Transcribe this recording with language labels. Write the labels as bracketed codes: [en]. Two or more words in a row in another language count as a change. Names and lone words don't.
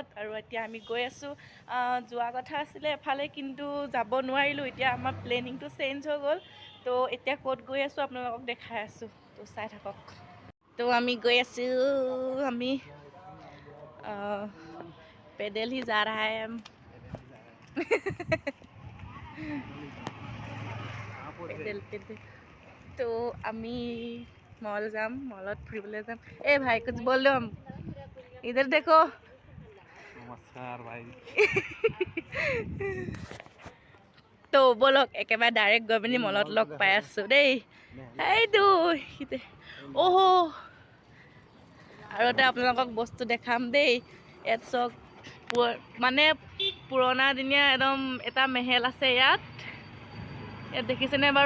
[as] আৰু এতিয়া আমি গৈ আছোঁ। যোৱা কথা আছিলে এফালে, কিন্তু যাব নোৱাৰিলোঁ। এতিয়া আমাৰ প্লেনিংটো চেঞ্জ হৈ গ'ল। তো এতিয়া ক'ত গৈ আছোঁ আপোনালোকক দেখাই আছোঁ, তো চাই থাকক। তো আমি গৈ আছোঁ, আমি পেডেল [hi] ही जा रहा है हम। [as] পেডেল তো আমি मॉल जाम, मॉलत ফুৰিবলৈ যাম। [hi] ए भाई कुछ बोल दो, हम इधर देखो। नमस्कार भाई। [as] তো বলক একেবাৰে ডাইৰেক্ট গৈ পিনি মলত লগ পাই আছোঁ দেই। এইটো অহ, আৰু এটা আপোনালোকক বস্তু দেখাম দেই। ইয়াত চক মানে পুৰণা দিনীয়া একদম এটা মেহেল আছে ইয়াত দেখিছেনে বাৰু?